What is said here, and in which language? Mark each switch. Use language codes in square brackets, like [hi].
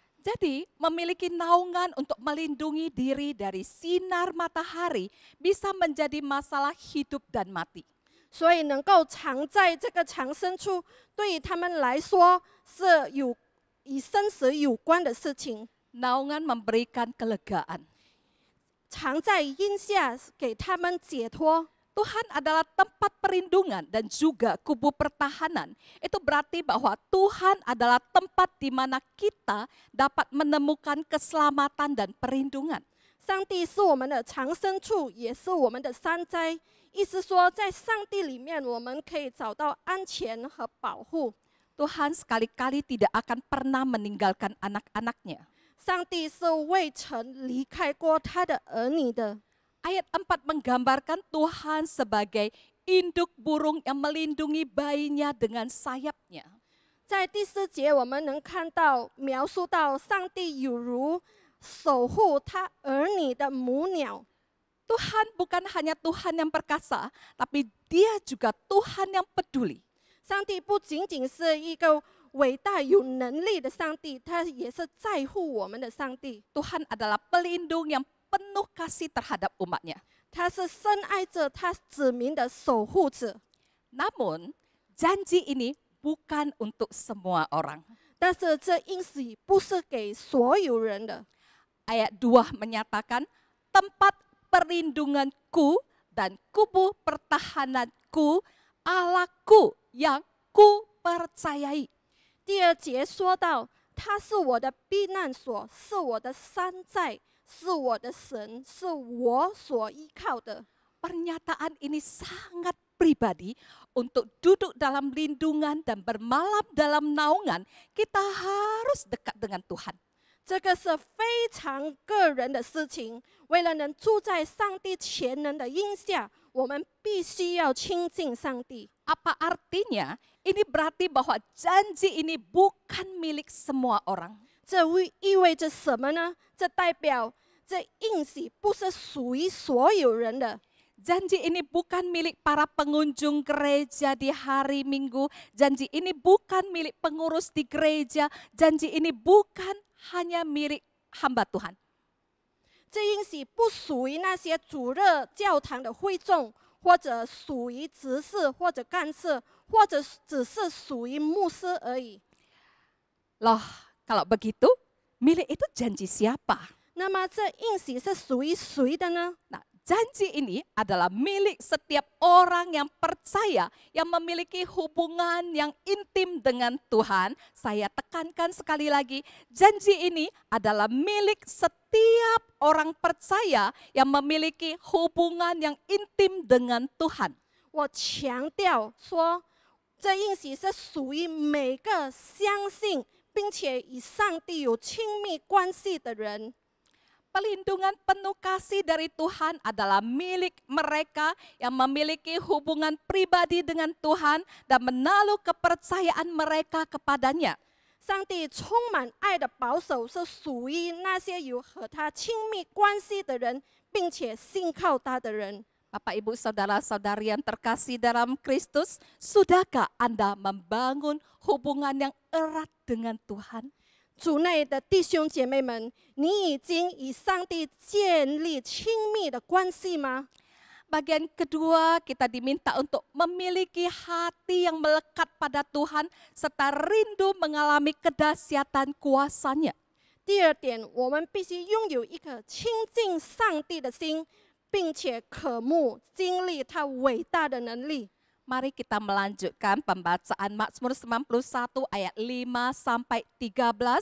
[id] Jadi memiliki naungan untuk melindungi diri dari sinar matahari bisa menjadi masalah hidup dan mati. [zh] 所以能够藏在这个藏身处，对于他们来说是与生死有关的事情。 [id] Naungan memberikan kelegaan. [zh] 藏在阴下给他们解脱。 [id] Tuhan adalah tempat perlindungan dan juga kubu pertahanan. Itu berarti bahwa Tuhan adalah tempat di mana kita dapat menemukan keselamatan dan perlindungan. [zh] 上帝是我们的藏身处，也是我们的山寨。意思说，在上帝里面，我们可以找到安全和保护。 [id] Tuhan sekali-kali tidak akan pernah meninggalkan anak-anaknya. [zh] 上帝是未曾离开过他的儿女的。 [id] Ayat 4 menggambarkan Tuhan sebagai induk burung yang melindungi bayinya dengan sayapnya. [zh] 在第4节，我们能看到描述到上帝有如守护他儿女的母鸟。 [id] Tuhan bukan hanya Tuhan yang perkasa, tapi Dia juga Tuhan yang peduli. [zh] 上帝不仅仅是一个伟大有能力的上帝，他也是在乎我们的上帝。 [id] Tuhan adalah pelindung yang penuh kasih terhadap umatnya. [zh] 他是深爱着他子民的守护者。 [id] Namun, janji ini bukan untuk semua orang. [zh] 但是这应许不是给所有人的。 [id] Ayat 2 menyatakan, tempat perlindunganku dan kubu pertahananku, Allahku yang ku percayai. [zh] 第2节说到，他是我的避难所，是我的山寨，是我的神，是我所依靠的。 [id] Pernyataan ini sangat pribadi untuk duduk dalam lindungan dan bermalam dalam naungan. Kita harus dekat dengan Tuhan. [zh] 这个是非常个人的事情。为了能住在上帝全能的荫下，我们必须要亲近上帝。 [id] Apa artinya? Ini berarti bahwa janji ini bukan milik semua orang. [zh] 这意味着什么呢？这代表这应许不是属于所有人的。 [id] Janji ini bukan milik para pengunjung gereja di hari Minggu. Janji ini bukan milik pengurus di gereja. Janji ini bukan hanya milik hamba Tuhan. [zh] 这应许不属于那些主日教堂的会众，或者属于执事或者干事，或者只是属于牧师而已。 [id] Loh, kalau begitu, milik itu janji siapa? [zh] 那么这应许是属于谁的呢？ [id] Nah, janji ini adalah milik setiap orang yang percaya, yang memiliki hubungan yang intim dengan Tuhan. Saya tekankan sekali lagi, janji ini adalah milik setiap orang percaya yang memiliki hubungan yang intim dengan Tuhan. [zh] 我强调说，这应许是属于每个相信并且与上帝有亲密关系的人。 [id] Pelindungan penuh kasih dari Tuhan adalah milik mereka yang memiliki hubungan pribadi dengan Tuhan dan menaruh kepercayaan mereka kepadanya. [zh] 上帝充满爱的保守是属于那些有和他亲密关系的人，并且信靠他的人。 [id] Bapak, Ibu, Saudara-saudari yang terkasih dalam Kristus, sudahkah Anda membangun hubungan yang erat dengan Tuhan? [zh] 主内的弟兄姐妹们，你已经与上帝建立亲密的关系吗？ [id] Bagian kedua, kita diminta untuk memiliki hati yang melekat pada Tuhan serta rindu mengalami kedahsyatan kuasa-Nya. [zh] 第二点，我们必须拥有一颗亲近上帝的心，并且渴慕经历他伟大的能力。 [id] Mari kita melanjutkan pembacaan Mazmur 91 ayat 5 sampai 13.